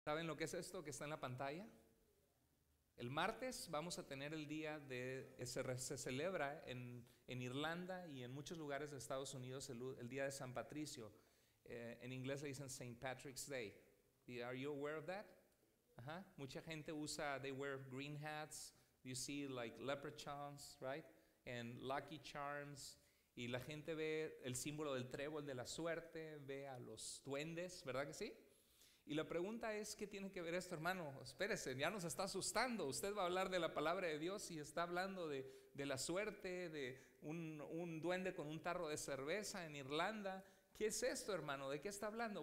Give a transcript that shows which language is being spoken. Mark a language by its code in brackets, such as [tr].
[es] ¿Saben lo que es esto que está en la pantalla? El martes vamos a tener el día se celebra en Irlanda y en muchos lugares de Estados Unidos el día de San Patricio. En inglés le dicen St. Patrick's Day. [en] Are you aware of that? [es] Mucha gente [en] they wear green hats. You see like leprechauns, right? And lucky charms. [es] Y la gente ve el símbolo del trébol de la suerte, ve a los duendes, ¿verdad que sí? Y la pregunta es, ¿qué tiene que ver esto, hermano? Espérese, ya nos está asustando. Usted va a hablar de la palabra de Dios y está hablando de la suerte, de un duende con un tarro de cerveza en Irlanda. ¿Qué es esto, hermano? ¿De qué está hablando?